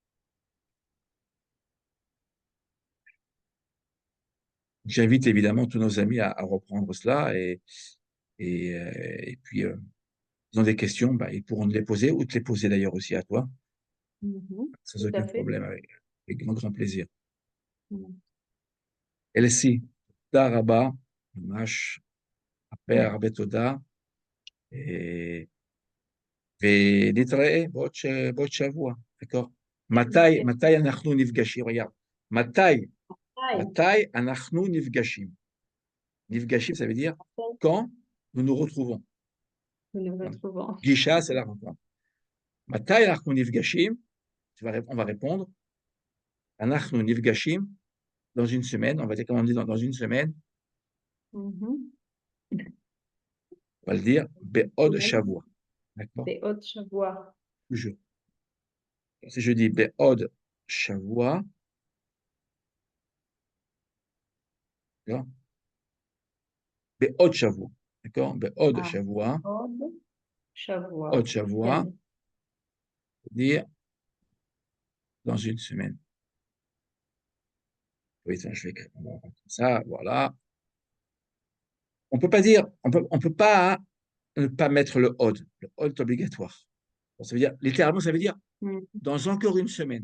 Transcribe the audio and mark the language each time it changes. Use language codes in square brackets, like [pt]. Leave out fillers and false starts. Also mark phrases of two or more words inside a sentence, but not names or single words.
[fr] J'invite évidemment tous nos amis à reprendre cela et puis, ils ont des questions, bah, ils pourront te les poser ou te les poser d'ailleurs aussi à toi, sans Tout à aucun fait. problème, avec grand plaisir. Elsie, [he] תודה רבה, ממש הרבה הרבה תודה, אה, ונתראה בעוד שבוע, d'accord? מתי אנחנו נפגשים? regarde, מתי אנחנו נפגשים? נפגשים, [fr] ça veut dire quand nous nous retrouvons. Nous nous retrouvons. פגישה, c'est la rencontre. [he] מתי אנחנו נפגשים? [fr] On va répondre, [he] אנחנו נפגשים [fr] dans une semaine, on va dire comment on dit dans une semaine, on va le dire, [he] בעוד שבוע, d'accord? בעוד שבוע. [fr] Toujours. Si je dis [he] בעוד שבוע, [fr] d'accord? [he] בעוד שבוע, d'accord? בעוד שבוע, עוד שבוע. עוד שבוע, [fr] dire dans une semaine. Oui, ça, je vais écrire ça, voilà. On peut pas dire, on peut pas ne pas mettre le od. Le od est obligatoire. Ça veut dire, littéralement, ça veut dire dans encore une semaine.